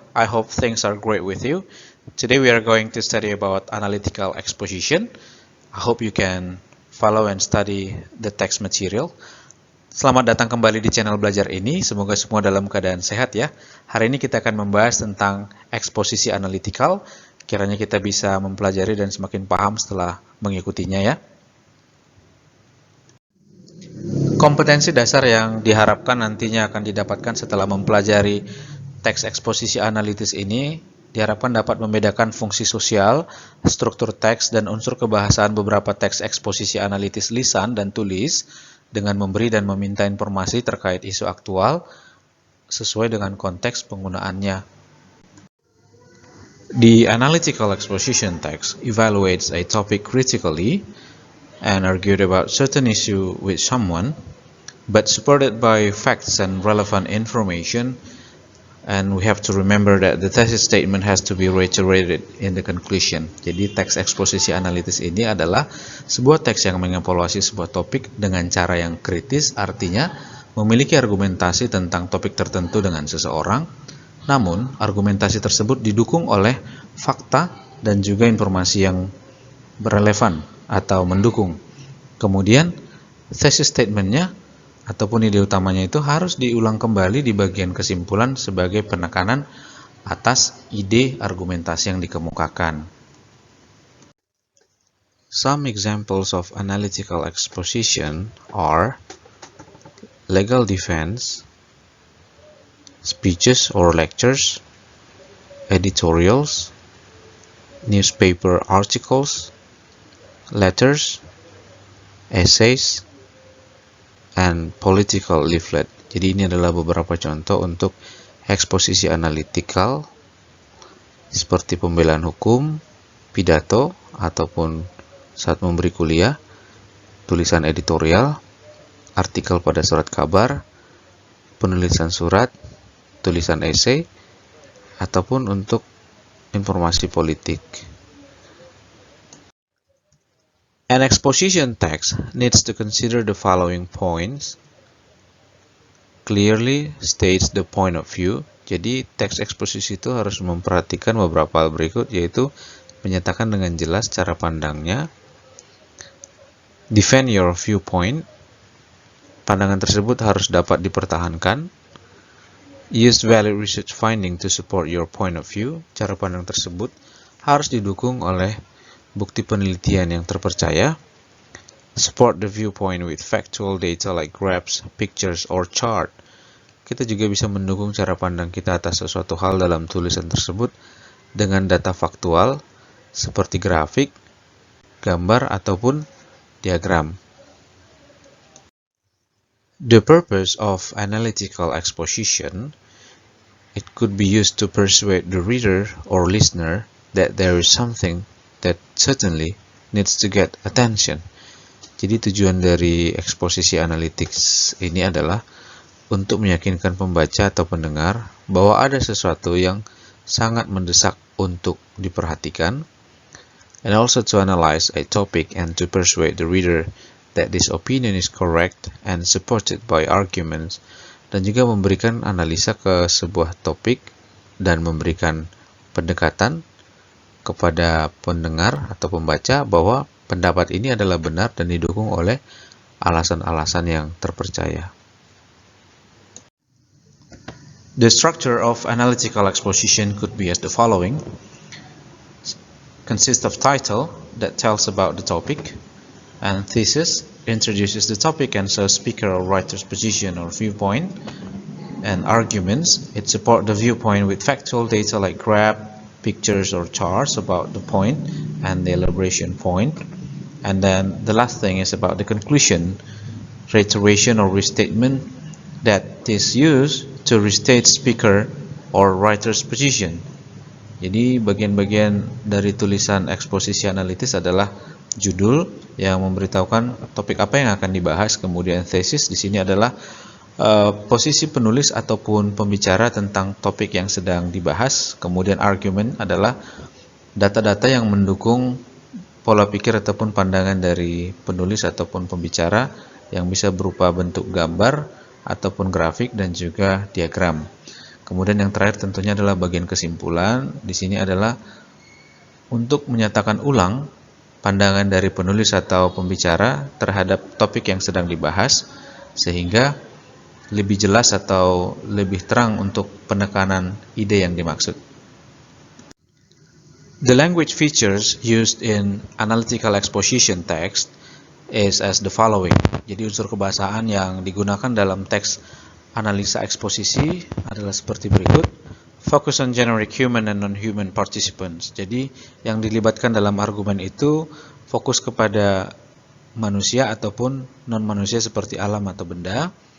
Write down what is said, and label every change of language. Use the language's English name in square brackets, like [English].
[English] I hope things are great with you. Today we are going to study about analytical exposition. I hope you can follow and study the text material. [Indonesian] Selamat datang kembali di channel belajar ini. Semoga semua dalam keadaan sehat ya. Hari ini kita akan membahas tentang eksposisi analitikal. Kiranya kita bisa mempelajari dan semakin paham setelah mengikutinya ya. Kompetensi dasar yang diharapkan nantinya akan didapatkan setelah mempelajari teks eksposisi analitis ini diharapkan dapat membedakan fungsi sosial, struktur teks, dan unsur kebahasaan beberapa teks eksposisi analitis lisan dan tulis dengan memberi dan meminta informasi terkait isu aktual sesuai dengan konteks penggunaannya. [English] The analytical exposition text evaluates a topic critically and argued about certain issue with someone, but supported by facts and relevant information, and we have to remember that the thesis statement has to be reiterated in the conclusion. [Indonesian] Jadi teks eksposisi analitis ini adalah sebuah teks yang mengevaluasi sebuah topik dengan cara yang kritis, artinya memiliki argumentasi tentang topik tertentu dengan seseorang, namun argumentasi tersebut didukung oleh fakta dan juga informasi yang berrelevan atau mendukung. Kemudian thesis statement-nya ataupun ide utamanya itu harus diulang kembali di bagian kesimpulan sebagai penekanan atas ide argumentasi yang dikemukakan. [English] Some examples of analytical exposition are legal defense, speeches or lectures, editorials, newspaper articles, letters, essays, and political leaflet. [Indonesian] Jadi ini adalah beberapa contoh untuk eksposisi analitikal seperti pembelaan hukum, pidato, ataupun saat memberi kuliah, tulisan editorial, artikel pada surat kabar, penulisan surat, tulisan esai, ataupun untuk informasi politik. [English] An exposition text needs to consider the following points. Clearly states the point of view. [Indonesian] Jadi teks eksposisi itu harus memperhatikan beberapa hal berikut, yaitu menyatakan dengan jelas cara pandangnya. [English] Defend your viewpoint. [Indonesian] Pandangan tersebut harus dapat dipertahankan. [English] Use valid research finding to support your point of view. [Indonesian] Cara pandang tersebut harus didukung oleh bukti penelitian yang terpercaya. [English] Support the viewpoint with factual data like graphs, pictures, or chart. [Indonesian] Kita juga bisa mendukung cara pandang kita atas sesuatu hal dalam tulisan tersebut dengan data faktual seperti grafik, gambar, ataupun diagram. [English] The purpose of analytical exposition, it could be used to persuade the reader or listener that there is something that certainly needs to get attention. [Indonesian] Jadi tujuan dari eksposisi analytics ini adalah untuk meyakinkan pembaca atau pendengar bahwa ada sesuatu yang sangat mendesak untuk diperhatikan, [English] and also to analyze a topic and to persuade the reader that this opinion is correct and supported by arguments, [Indonesian] dan juga memberikan analisa ke sebuah topik dan memberikan pendekatan kepada pendengar atau pembaca bahwa pendapat ini adalah benar dan didukung oleh alasan-alasan yang terpercaya. [English] The structure of analytical exposition could be as the following. Consists of title that tells about the topic, and thesis introduces the topic and shows speaker or writer's position or viewpoint, and arguments, it supports the viewpoint with factual data like graph, pictures or charts about the point and the elaboration point. And then the last thing is about the conclusion, reiteration or restatement that is used to restate speaker or writer's position. [Indonesian] Jadi bagian-bagian dari tulisan eksposisi analitis adalah judul yang memberitahukan topik apa yang akan dibahas, kemudian thesis di sini adalah posisi penulis ataupun pembicara tentang topik yang sedang dibahas. Kemudian argument adalah data-data yang mendukung pola pikir ataupun pandangan dari penulis ataupun pembicara yang bisa berupa bentuk gambar ataupun grafik dan juga diagram. Kemudian yang terakhir tentunya adalah bagian kesimpulan. Di sini adalah untuk menyatakan ulang pandangan dari penulis atau pembicara terhadap topik yang sedang dibahas, sehingga lebih jelas atau lebih terang untuk penekanan ide yang dimaksud. [English] The language features used in analytical exposition text is as the following. [Indonesian] Jadi unsur kebahasaan yang digunakan dalam teks analisa eksposisi adalah seperti berikut. [English] Focus on generic human and non-human participants. [Indonesian] Jadi yang dilibatkan dalam argumen itu fokus kepada manusia ataupun non-manusia seperti alam atau benda.